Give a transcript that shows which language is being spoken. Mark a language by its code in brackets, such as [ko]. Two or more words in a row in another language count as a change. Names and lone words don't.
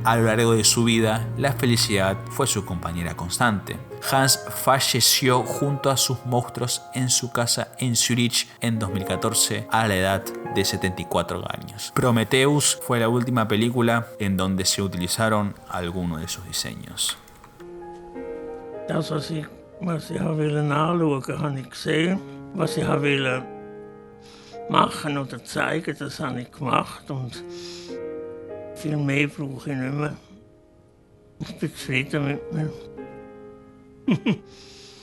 [es] A lo largo de su vida, la felicidad fue su compañera constante. Hans falleció junto a sus monstruos en su casa en Zurich en 2014 a la edad de 74 años. Prometheus fue la última película en donde se algunos de sus diseños. [de] Das, was ich anschauen wollte, habe ich gesehen. Was ich wollte machen oder zeigen, das habe ich gemacht. Und viel mehr brauche ich nicht mehr. Ich bin zufrieden mit mir.